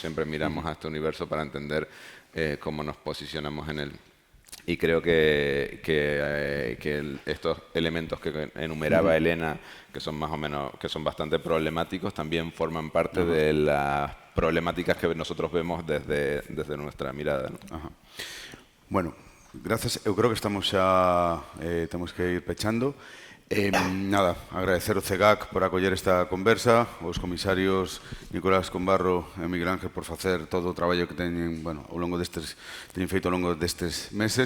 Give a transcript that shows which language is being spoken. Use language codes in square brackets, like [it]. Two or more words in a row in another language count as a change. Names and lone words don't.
[es] Siempre miramos a este universo para entender cómo nos posicionamos en él. Y creo que estos elementos que enumeraba Elena, que son más o menos, que son bastante problemáticos, también forman parte de las problemáticas que nosotros vemos desde nuestra mirada, ¿no? Bueno, gracias. [gl] Eu creo que estamos xa, temos que ir pechando. Nada, agradecer ao CEGAC por acoller esta conversa, aos comisarios Nicolás Combarro e Miguel Ángel por facer todo o traballo que teñen, bueno, ao longo teñen feito ao longo destes meses.